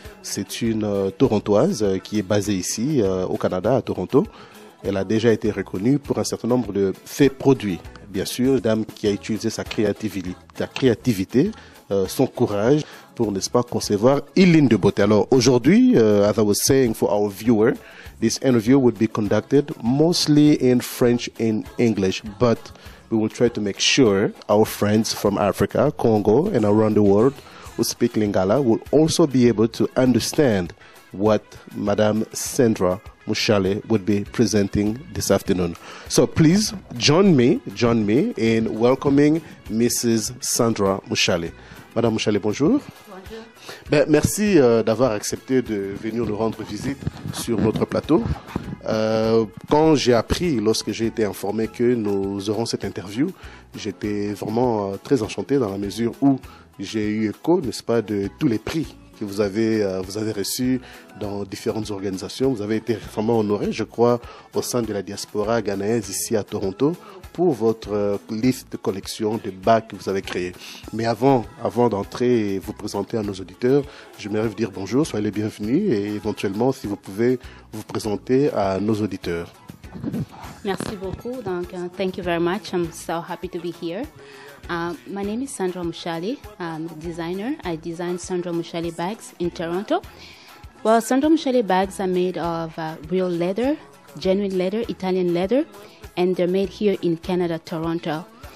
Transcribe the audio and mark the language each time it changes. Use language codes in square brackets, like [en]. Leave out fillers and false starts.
[fr] C'est une Torontoise qui est basée ici au Canada, à Toronto. Elle a déjà été reconnue pour un certain nombre de ses produits. Bien sûr, une dame qui a utilisé sa créativité, son courage pour, n'est-ce pas, concevoir une ligne de beauté. Alors aujourd'hui, [en] as I was saying for our viewer, this interview would be conducted mostly in French and English, but we will try to make sure our friends from Africa, Congo, and around the world who speak Lingala will also be able to understand what Madame Sandra Mushale would be presenting this afternoon. So please join me in welcoming Mrs. [fr] Sandra Mushale. Madame Mushale, bonjour. Bonjour. Ben, merci d'avoir accepté de venir nous rendre visite sur notre plateau. Quand j'ai appris, lorsque j'ai été informé que nous aurons cette interview, j'étais vraiment très enchanté dans la mesure où j'ai eu écho, n'est-ce pas, de tous les prix que vous avez reçus dans différentes organisations. Vous avez été vraiment honoré, je crois, au sein de la diaspora ghanéenne ici à Toronto pour votre liste de collection de bagues que vous avez créée. Mais avant d'entrer et vous présenter à nos auditeurs, j'aimerais vous dire bonjour, soyez les bienvenus et éventuellement si vous pouvez vous présenter à nos auditeurs. Merci beaucoup. Donc, [en] thank you very much. I'm so happy to be here. My name is Sandra Mushale. I'm a designer. I design Sandra Mushale bags in Toronto. Well, Sandra Mushale bags are made of real leather, genuine leather, Italian leather, and they're made here in Canada, Toronto.